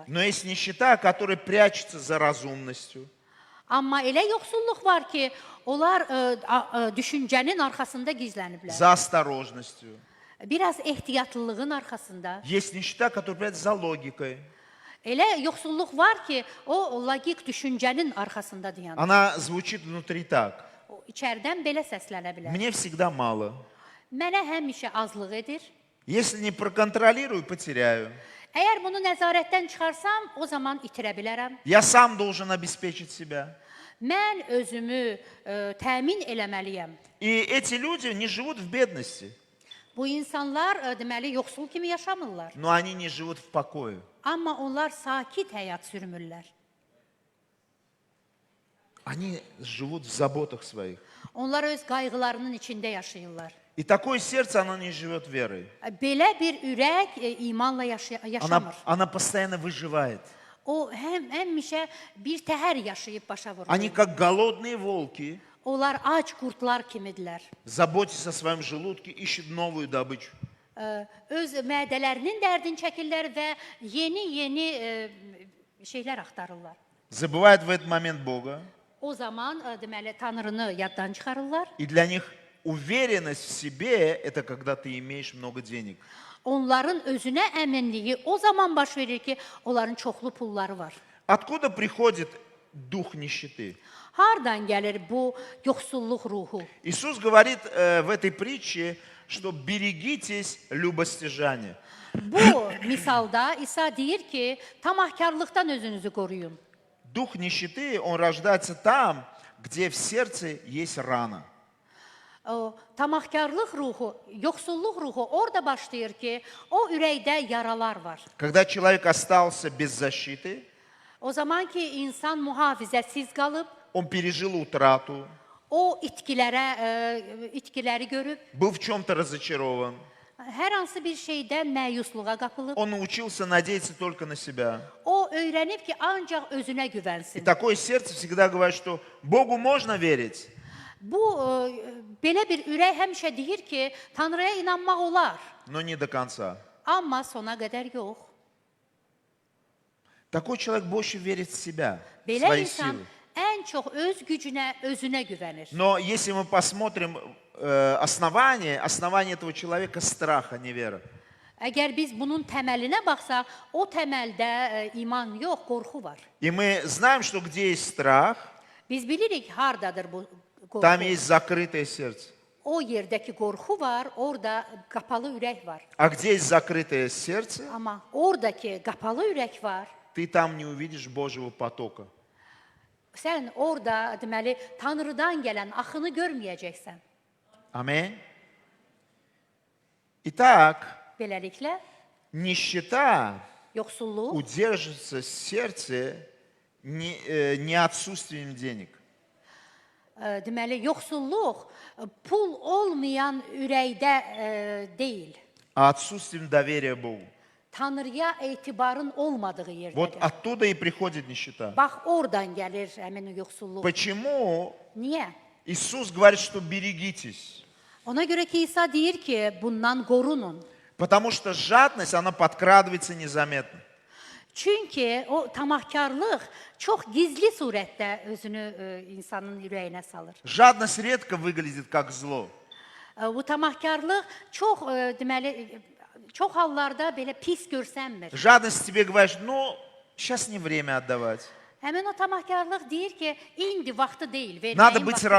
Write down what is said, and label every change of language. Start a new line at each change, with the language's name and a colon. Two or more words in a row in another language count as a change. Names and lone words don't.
Russian: Но есть нищета, которая прячется за разумностью.
Azerbaijani: Amma elə yoxsulluq var ki, onlar düşüncənin arxasında gizləniblər.
Russian: За осторожностью.
Azerbaijani: Biraz ehtiyatlılığın arxasında.
Russian: Есть нищета, которая прячется за логикой.
Azerbaijani: Elə yoxsulluq var ki, o logik düşüncənin arxasında dayanır.
Russian: Она звучит внутри так.
Azerbaijani: O içərdən belə səslənə bilər.
Russian: Мне всегда мало.
Azerbaijani: Mənə həmişə azlıq edir.
Russian: Если не проконтролирую, потеряю.
Azerbaijani: Əgər bunu nəzarətdən çıxarsam, o zaman itirə bilərəm.
Russian: Я сам должен обеспечить себя.
Azerbaijani: Mən özümü təmin eləməliyəm.
Russian: И эти люди не живут в бедности,
Azerbaijani: Bu insanlar deməli yoxsul kimi yaşamırlar.
Russian: но они не живут в покое.
Azerbaijani: Amma onlar sakit həyat sürmürlər.
Russian: Они живут в заботах своих.
Azerbaijani: Onlar öz qayğılarının içində yaşayırlar.
Russian: И такое сердце, оно не живет верой.
Azerbaijani: Belə bir ürək imanla yaşamır.
Russian: Она постоянно выживает.
Azerbaijani: O həmişə bir təhər yaşayıb başa vurur.
Russian: Они как голодные волки,
Azerbaijani: Onlar ac qurtlar kimidirlər.
Russian: заботясь о своем желудке, ищут новую добычу.
Azerbaijani: Öz mədələrinin dərdini çəkirlər və yeni şeylər axtarırlar.
Russian: Забывают в этот момент Бога.
Azerbaijani: O zaman deməli Tanrını yaddan çıxarırlar.
Russian: И для них уверенность в себе – это когда ты имеешь много денег.
Azerbaijani: Onların özünə əminliyi o zaman baş verir ki, onların çoxlu pulları var.
Russian: Откуда приходит дух нищеты?
Azerbaijani: Hardan gəlir bu yoxsulluq ruhu?
Russian: Иисус говорит в этой притче, что берегитесь любостяжания.
Azerbaijani: Bu misalda İsa deyir ki, tamahkarlıqdan özünüzü qoruyun.
Russian: Дух нищеты, он рождается там, где в сердце есть рана.
Azerbaijani: O tamahkarlıq ruhu, yoxsulluq ruhu orada başlayır ki, o ürəkdə yaralar var.
Russian: Когда человек остался без защиты,
Azerbaijani: O zaman ki insan mühafizəsiz qalıb,
Russian: он пережил утрату,
Azerbaijani: o itkiləri görüb,
Russian: был в чем-то разочарован,
Azerbaijani: hər hansı bir şeydən məyusluğa qapılıb,
Russian: он научился надеяться только на себя.
Azerbaijani: o öyrənib ki, ancaq özünə
Russian: И
Azerbaijani: güvənsin.
Russian: такое сердце всегда говорит, что Богу можно верить,
Azerbaijani: Bu belə bir ürək həmişə deyir ki, Tanrıya inanmaq olar,
Russian: но не до конца.
Azerbaijani: amma sona qədər yox.
Russian: Такой человек больше верит в себя, в
Azerbaijani: Belə
Russian: свои
Azerbaijani: insan
Russian: силы.
Azerbaijani: ən çox öz gücünə, özünə güvənir.
Russian: Но если мы посмотрим основание этого человека – страх, а не вера.
Azerbaijani: Əgər biz bunun təməlinə baxsaq, o təməldə iman yox, qorxu var.
Russian: И мы знаем, что где есть страх,
Azerbaijani: Biz bilirik hardadır bu
Russian: там
Azerbaijani: qorxu.
Russian: есть закрытое сердце.
Azerbaijani: O yerdəki qorxu var, orada qapalı ürək var.
Russian: А где есть закрытое сердце,
Azerbaijani: Amma oradakı qapalı ürək var.
Russian: ты там не увидишь Божьего потока.
Azerbaijani: Sən orada deməli Tanrıdan gələn axını görməyəcəksən.
Russian: Аминь. Итак,
Azerbaijani: Beləliklə,
Russian: нищета
Azerbaijani: Yoxsulluq
Russian: удерживается в serдце не отсутствием денег.
Azerbaijani: deməli yoxsulluq pul olmayan ürəkdə deyil.
Russian: А отсутствием доверия Богу.
Azerbaijani: Tanrıya etibarın olmadığı
Russian: Вот
Azerbaijani: yerdədir.
Russian: оттуда и приходит нищета.
Azerbaijani: Bax oradan gəlir həmin o yoxsulluq.
Russian: Почему
Azerbaijani: Niyə?
Russian: Иисус говорит, что берегитесь?
Azerbaijani: Ona görə ki İsa deyir ki, bundan qorunun.
Russian: Потому что жадность, она подкрадывается незаметно.
Azerbaijani: Çünki o tamahkarlıq çox gizli surətdə özünü insanın ürəyinə salır.
Russian: Жадность редко выглядит как зло.
Azerbaijani: Bu tamahkarlıq çox deməli çox hallarda belə pis görsənmir.
Russian: Жадность тебе говорит, ну, сейчас не время отдавать.
Azerbaijani: Həmin o tamahkarlıq deyir ki, indi vaxtı deyil,
Russian: Надо
Azerbaijani: verməyin
Russian: быть
Azerbaijani: vaxtı deyil.